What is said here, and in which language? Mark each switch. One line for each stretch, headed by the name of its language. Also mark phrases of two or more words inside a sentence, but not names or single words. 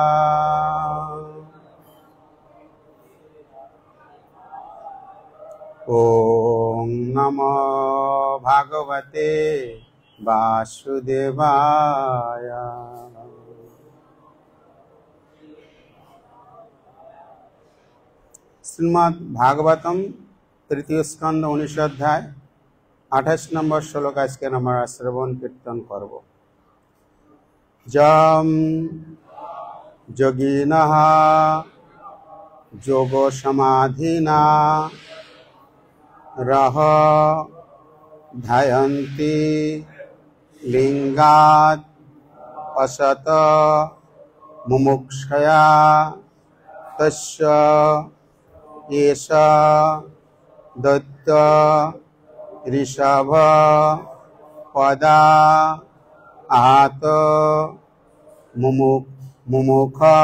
Sanskrit: ओम नमो भगवते वासुदेवाय।
Bangla: শ্রীমদ্ ভাগবতম তৃতীয় স্কন্ধ 19 অধ্যায় 28 নম্বর শ্লোক আজকে আমরা শ্রবণ কীর্তন করব।
Sanskrit: যম যোগিনঃ যোগ সমাধিনা রহ ধ্যায়ন্তি লিঙ্গাৎ অসত মুমুক্ষয়া তস্য এষ দত্ত ঋষভ পদা আহত মুমুখ